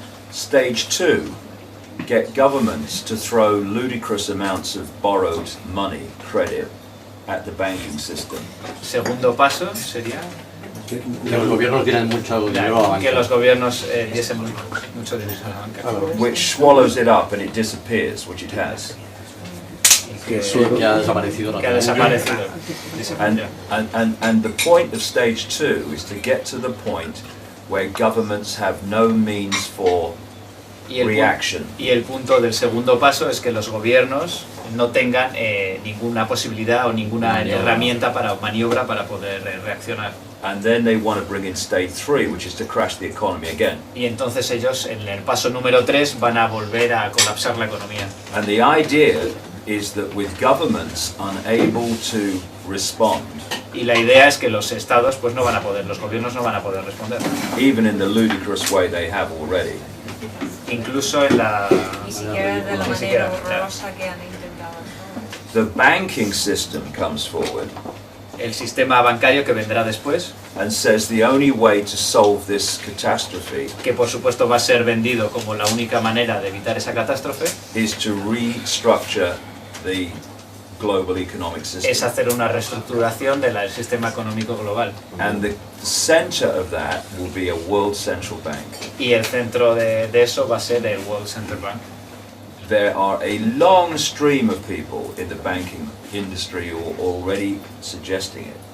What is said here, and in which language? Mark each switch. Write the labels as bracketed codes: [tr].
[en] Stage 2, get governments to throw ludicrous amounts of borrowed money, credit, at the banking system. [es] Segundo paso sería que los gobiernos dieran mucho dinero a la banca. que los gobiernos diesen mucho dinero a la banca. [en] Which swallows it up and it disappears, which it has. [es] Que ha desaparecido. Que ha desaparecido. [en] And the point of stage 2 is to get to the point where governments have no means for reaction. [es] Y el punto del segundo paso es que los gobiernos no tengan ninguna posibilidad o ninguna herramienta para maniobra para poder reaccionar. [en] And then they want to bring in stage 3, which is to crash the economy again. [es] Y entonces ellos en el paso número 3 van a volver a colapsar la economía. [en] And the idea is that with governments unable to respond, [es] y la idea es que los estados pues no van a poder, los gobiernos no van a poder responder. [en] Even in the ludicrous way they have already. [es] Incluso en la ni siquiera de la manera horrorosa que han intentado. [en] The banking system comes forward. [es] El sistema bancario que vendrá después. [en] And says the only way to solve this catastrophe. [es] Que por supuesto va a ser vendido como la única manera de evitar esa catástrofe. [en] Is to restructure the global economic system. [es] Es hacer una reestructuración del sistema económico global. [en] And the center of that will be a World Central Bank. [es] Y el centro de eso va a ser el World Central Bank. [en] There are a long stream of people in the banking industry who are already suggesting it.